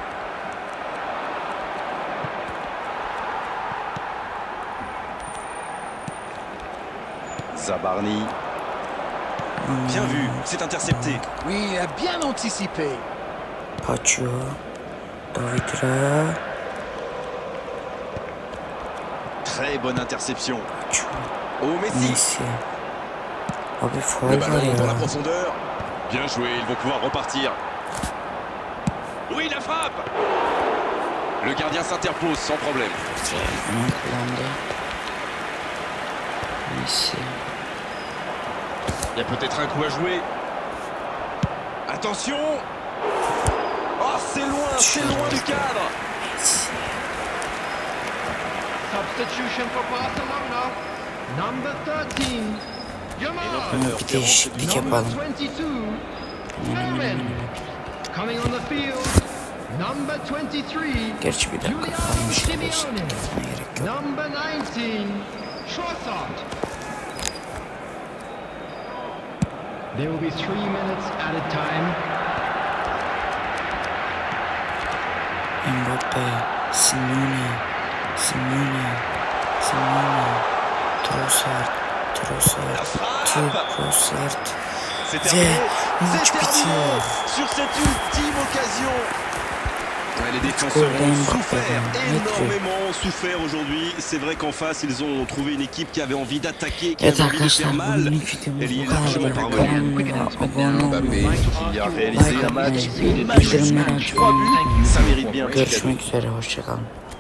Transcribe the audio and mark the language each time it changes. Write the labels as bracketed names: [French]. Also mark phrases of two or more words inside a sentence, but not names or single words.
[French] Zabarni. Bien vu, c'est intercepté. Oui, il a bien anticipé. Pacho. David Raya. Très bonne interception. Pacho. Oh, Messi. [Turkish] Messi. Abi [French] Le [Turkish] faul var [French] ballon dans la [Turkish] ya. [French] profondeur. Bien joué, ils vont pouvoir repartir. Oui, la frappe. Le gardien s'interpose sans problème. [Turkish] Hemen kullandı. Messi. [French] Il y a peut-être un coup à jouer. Attention. Oh, c'est loin du cadre. Messi. [English] Substitution for Barcelona. Number 13. [Turkish] Ama bir değişiklik yapalım. [English] 22. Fermin. Coming on the field. Number 23. [Turkish] Gerçi bir dakika [English] Giuliano [Turkish] kalmış. [English] Simeone. [Turkish] Değişiklik yapmaya gerek yok. [English] Number 19. Trossard. There will be 3 minutes at a time. [French] Mbappe. Simeone. Trossard. C'est [Turkish] Ve [French] terminé. [Turkish] maç [French] C'est terminé. [Turkish] bitiyor. [French] Sur cette ultime occasion. Ouais, les défenseurs [English] Golden [French] ont Mbappé, souffert, Mbappé. énormément souffert aujourd'hui. C'est vrai qu'en face, ils ont trouvé une équipe qui avait envie d'attaquer, qui [Turkish] Evet [French] avait envie de [Turkish] arkadaşlar [French] faire mal. [Turkish] bugünkü [French] Elle y [Turkish] videomuz [French] est [Turkish] bu kadar. [French] largement parvenue. [Turkish] Kanalıma abone olmayı, [French] Qui a réalisé [Turkish] like [French] un match [Turkish] atmayı, [French] magique. [Turkish] bildirimleri [French] 3 [Turkish] açmayı. [French] buts, ça mérite bien. [Turkish] Görüşmek üzere, hoşçakalın.